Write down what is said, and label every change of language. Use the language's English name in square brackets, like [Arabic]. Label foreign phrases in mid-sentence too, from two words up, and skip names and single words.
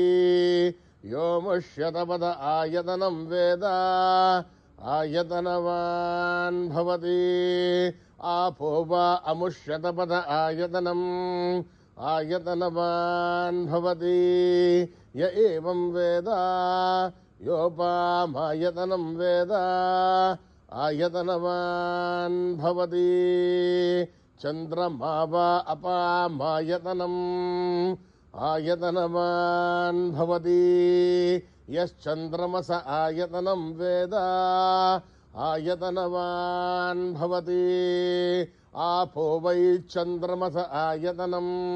[Sanskrit] यो मुष्यतपद आयतनं वेद आयतनवान् भवति. आपो वा अमुष्यतपद आयतनम् आयतनवान् भवति. య ఏవం వేద యోపామాయతనం వేద ఆయతనవాన్ భవతి చంద్రమా వా అపామాయతనం ఆయతనవాన్ భవతి యశ్చంద్రమస ఆయతనం వేద ఆయతనవాన్ భవతి ఆపో వై చంద్రమస ఆయతనం